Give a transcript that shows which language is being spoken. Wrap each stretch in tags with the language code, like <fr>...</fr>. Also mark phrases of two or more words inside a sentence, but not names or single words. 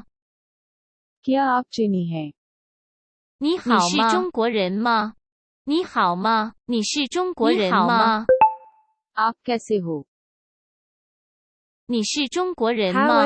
<hi>क्या आप चीनी हैं?</hi> <zh>你好吗？你是中国人吗？你好吗？你是中国人吗？</zh> <hi>आप कैसे हो?</hi> <zh>你是中国人</zh> <en>How</en> <zh>吗</zh>